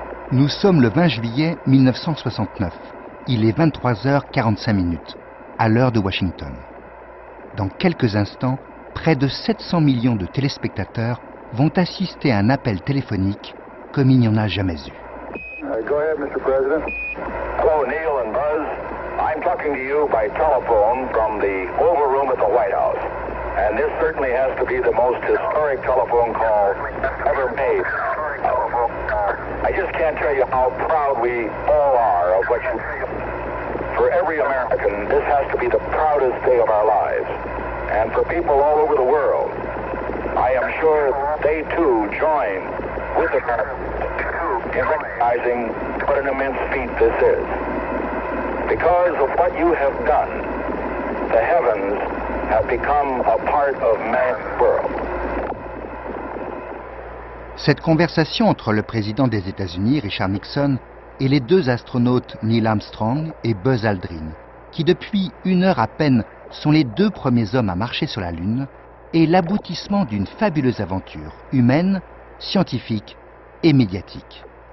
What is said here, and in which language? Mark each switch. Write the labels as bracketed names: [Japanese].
[French] Nous sommes le 20 juillet 1969. Il est 23h45, à l'heure de Washington. Dans quelques instants, près de 700 millions de téléspectateurs vont assister à un appel téléphonique comme il n'y en a jamais eu. [English] Go ahead, Mr. President. Hello, Neil and Buzz. I'm talking to you by telephone from the Oval Room at the White House. And this certainly has to be the most historic telephone call ever made. I just can't tell you how proud we all are of what you do. For every American, this has to be the proudest day of our lives. And for people all over the world, I am sure they too join with the President in recognizing what an immense feat this is. Because of what you have done, the heavens have become a part of man's world. [French] Cette conversation entre le président des États-Unis, Richard Nixon, et les deux astronautes Neil Armstrong et Buzz Aldrin, qui depuis une heure à peine sont les deux premiers hommes à marcher sur la Lune, est l'aboutissement d'une fabuleuse aventure humaine, scientifique et médiatique.